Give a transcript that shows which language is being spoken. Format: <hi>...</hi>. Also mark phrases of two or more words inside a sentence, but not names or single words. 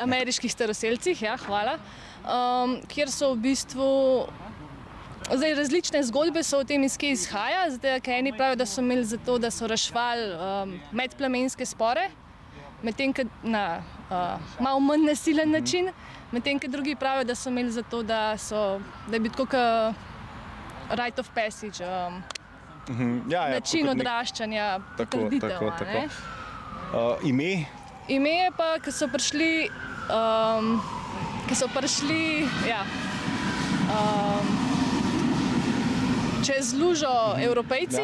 <sl>Ameriških staroselcih, ja, hvala. Kjer so v bistvu različne zgodbe so o tem, iz kje izhaja. Zdaj, ker eni pravijo, da so imeli zato, da so reševali medplemenske spore, medtem ko na malo manj nasilen način, medtem ko drugi pravijo, da so imeli zato, da je bil tako kot</sl> <en>rite of passage.</en> <sl>Način odraščanja, potrditev. Ime? Ime je pa, ko so prišli čez lužo Evropejci.</sl>